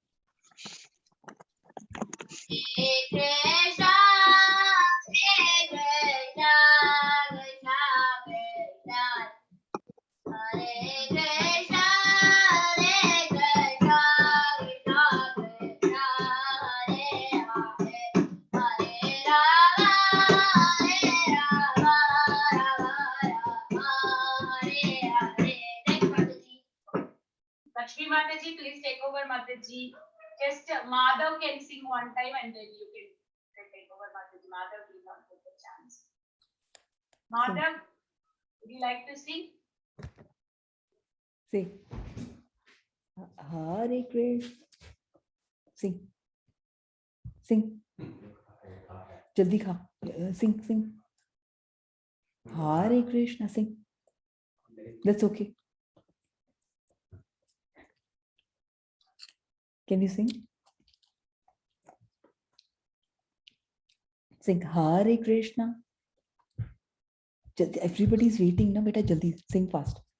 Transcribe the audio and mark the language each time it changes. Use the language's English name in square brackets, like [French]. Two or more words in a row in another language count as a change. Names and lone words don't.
[Sanskrit] Hare Krishna, Krishna Krishna, Hare Krishna, Krishna Krishna, Hare Hare, Hare Rama, Rama Hare Hare. [English] Thank you, Mataji. Laxmi Mataji, please take over, Mataji. Just Madhav can sing one time and then you can take over, Mataji. Madhav will not get the chance. Madhav, would you like to sing? Sing. Hare Krishna. Sing. Sing. [Hindi] Jaldi kha. Sing. [English] Hare Krishna. Sing. That's okay. Can you sing? Sing Hare Krishna. Everybody is waiting, [Hindi] na beta, [English] jaldi sing fast.